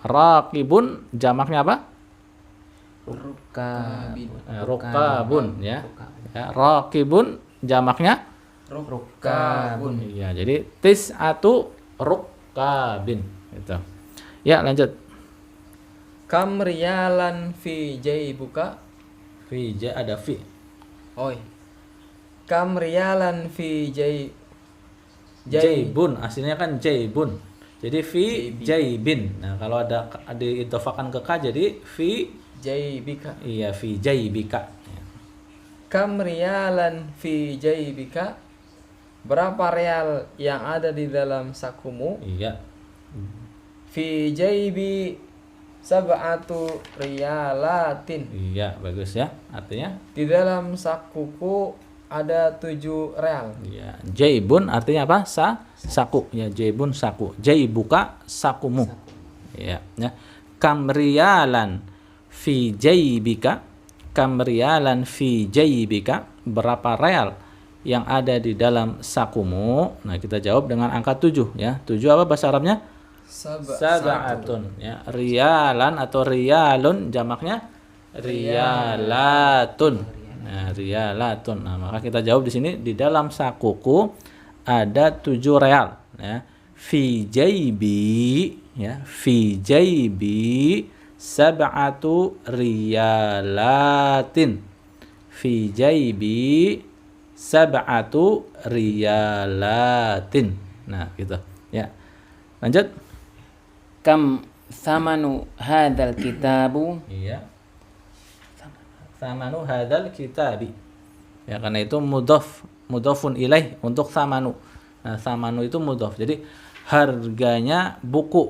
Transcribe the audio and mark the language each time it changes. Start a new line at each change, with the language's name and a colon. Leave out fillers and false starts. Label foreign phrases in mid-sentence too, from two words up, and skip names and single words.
Indonesian: Raqibun jamaknya apa? Rukabun ya. Ya, raqibun jamaknya Rukabun. iya. Jadi
Arabic: تسعة ركاب
Indonesian: gitu. Ya, lanjut.
Arabic: كم ريالا في جيبك?
Indonesian: Ada fi.
Arabic: Oi. كم ريالا في
Indonesian: Jaibun, aslinya kan jaibun. Jadi
Arabic: في جيب.
Indonesian: Nah, kalau ada diidhofakan ke ka jadi fi jaibika. iya
Arabic: في جيبك. كم ريالا في جيبك?
Indonesian: Berapa real yang ada di dalam sakumu? Iya.
Arabic: في جيبي سبعة ريالات.
Indonesian: Iya, bagus ya. Artinya Di dalam sakuku ada 7 real. iya. Jaibun artinya apa? Saku. Ya, jaibun saku. Jaibuka sakumu. Iya, ya.
Arabic: كم ريالا في جيبك. كم ريالا في جيبك.
Indonesian: Berapa real yang ada di dalam sakumu? Nah, kita jawab dengan angka 7 ya. 7 apa bahasa Arabnya? Sab'atun ya. Riyalan atau riyalun jamaknya riyalatun. Nah, riyalatun. Nah, maka kita jawab di sini di dalam sakuku ada 7 real ya.
Arabic: في جيبي ya. في جيبي سبعة ريالات. في جيبي سبعة ريالات.
Indonesian: Nah, gitu ya. Lanjut.
Arabic: كم ثمن هذا الكتاب? Iya. ثمن هذا الكتاب.
Indonesian: Ya, karena itu
Arabic: مضاف إليه
Indonesian: untuk thamanu. Nah, thamanu itu mudhaf. Jadi harganya buku.